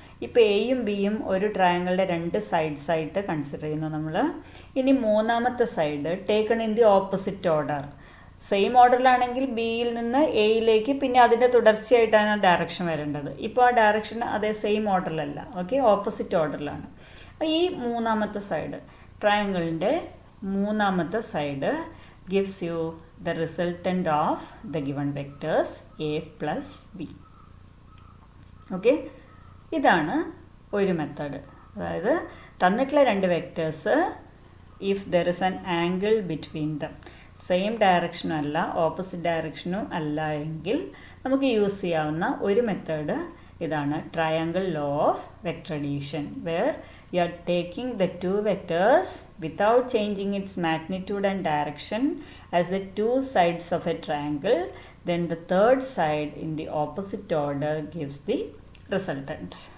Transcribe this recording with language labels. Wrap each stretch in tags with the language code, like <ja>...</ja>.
<ml>ഇപ്പോൾ എയും ബിയും ഒരു ട്രയാങ്കിളിൻ്റെ രണ്ട് സൈഡ്സ് ആയിട്ട് കൺസിഡർ ചെയ്യുന്നു നമ്മൾ. ഇനി മൂന്നാമത്തെ</ml> <en>Side taken in the opposite order.</en> <ml>Same ഓർഡറിലാണെങ്കിൽ ബിയിൽ നിന്ന് എയിലേക്ക് പിന്നെ അതിൻ്റെ തുടർച്ചയായിട്ടാണ് ഡയറക്ഷൻ വരേണ്ടത്. ഇപ്പോൾ ആ ഡയറക്ഷൻ അതേ സെയിം ഓർഡറിലല്ല. Okay, opposite ഓർഡറിലാണ്. ഈ മൂന്നാമത്തെ സൈഡ് ട്രയാങ്കിളിൻ്റെ മൂന്നാമത്തെ side</ml> <en>gives you the resultant of the given vectors a plus b.</en> <ml>Okay, ഇതാണ് ഒരു മെത്തേഡ്. അതായത് തന്നിട്ടുള്ള രണ്ട് vectors</ml> <en>if there is an angle between them,</en> <ml>same ഡയറക്ഷനും അല്ല ഓപ്പോസിറ്റ് ഡയറക്ഷനും അല്ല എങ്കിൽ നമുക്ക് യൂസ് ചെയ്യാവുന്ന ഒരു മെത്തേഡ് ഇതാണ് triangle law of vector addition,</ml> <en>Where you are taking the two vectors without changing its magnitude and direction as the two sides of a triangle, then the third side in the opposite order gives the resultant.</en>